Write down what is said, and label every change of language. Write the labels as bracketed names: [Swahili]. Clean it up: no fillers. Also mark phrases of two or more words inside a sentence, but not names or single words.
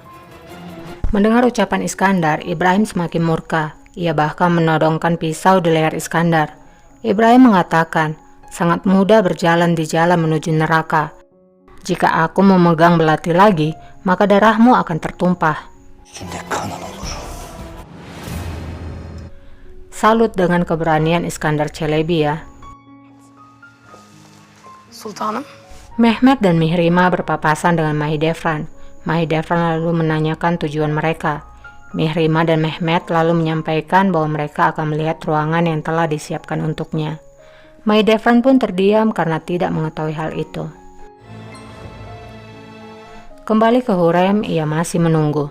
[Indonesian] Mendengar ucapan Iskandar, Ibrahim semakin murka. Ia bahkan menodongkan pisau di leher Iskandar. Ibrahim mengatakan, sangat mudah berjalan di jalan menuju neraka. Jika aku memegang belati lagi, maka darahmu akan tertumpah. [Turkish] Yüzünde kanın olur. [Indonesian] Salut dengan keberanian Iskandar Çelebi ya. Sultanım. Mehmet dan Mihrimah berpapasan dengan Mahidevran. Mahidevran lalu menanyakan tujuan mereka. Mihrimah dan Mehmet lalu menyampaikan bahwa mereka akan melihat ruangan yang telah disiapkan untuknya. Mahidevran pun terdiam karena tidak mengetahui hal itu. Kembali ke Hurrem, ia masih menunggu.